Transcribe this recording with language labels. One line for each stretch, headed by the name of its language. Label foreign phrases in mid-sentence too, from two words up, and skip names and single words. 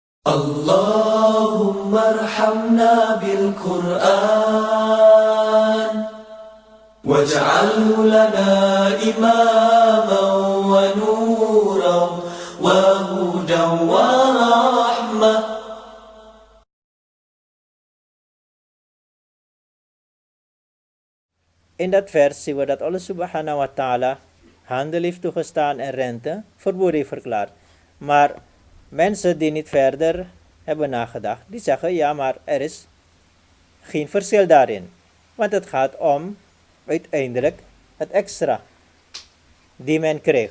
Arabic: اللهم ارحمنا بالقرآن واجعله لنا إماما ونورا وهدى ورحمة.
Dutch: In dat vers zien we dat Allah
Arabic: سبحانه وتعالى
Dutch: handel heeft toegestaan en rente verboden heeft verklaard. Maar mensen die niet verder hebben nagedacht, die zeggen ja, maar er is geen verschil daarin. Want het gaat om uiteindelijk het extra die men krijgt.